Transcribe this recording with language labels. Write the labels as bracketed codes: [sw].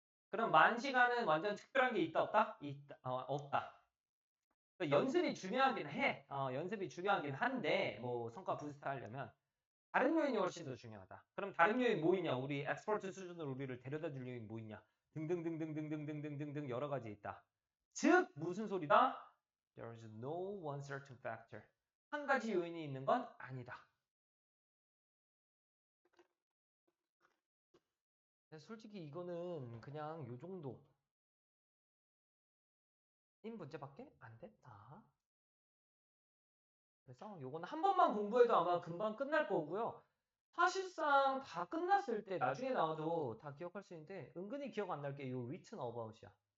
[ko] 그럼 10,000시간은 완전 특별한 게 있다, 없다? 있다, 없다. 연습이 중요하긴 해. 연습이 중요하긴 한데, 뭐, 성과 부스트 하려면. 다른 요인이 훨씬 더 중요하다. 그럼 다른 요인 뭐 있냐? 우리 엑스퍼트 수준으로 우리를 데려다 줄 요인 뭐 있냐? 등등등등등등등등등 여러 가지 있다. 즉, 무슨 소리다? [en] There is no one certain factor. [ko] 한 가지 요인이 있는 건 아니다. 솔직히 이거는 그냥 요 정도. 인 문제밖에 안 됐다. 그래서 요거는 한 번만 공부해도 아마 금방 끝날 거고요. 사실상 다 끝났을 때 나중에 나와도 다 기억할 수 있는데 은근히 기억 안 날 게 요 [en] written about [ko] 이야.